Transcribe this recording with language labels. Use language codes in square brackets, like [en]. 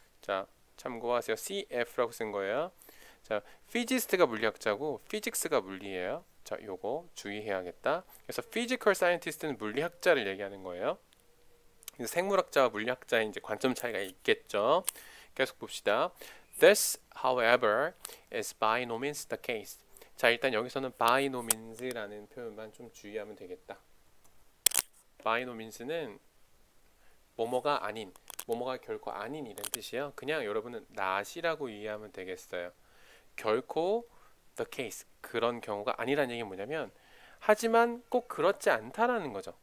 [ko] 자, 참고하세요. CF라고 쓴 거예요. 자, physicist가 물리학자고 physics가 물리예요. 자, 요거 주의해야겠다. 그래서 physical scientist는 물리학자를 얘기하는 거예요. 생물학자와 물리학자의 이제 관점 차이가 있겠죠. 계속 봅시다. [en] This, however, is by no means the case. [ko] 자, 일단 여기서는 by no means라는 표현만 좀 주의하면 되겠다. by no means는 뭐뭐가 아닌, 뭐뭐가 결코 아닌 이런 뜻이에요. 그냥 여러분은 not이라고 이해하면 되겠어요. 결코 the case, 그런 경우가 아니라는 얘기는 뭐냐면 하지만 꼭 그렇지 않다라는 거죠.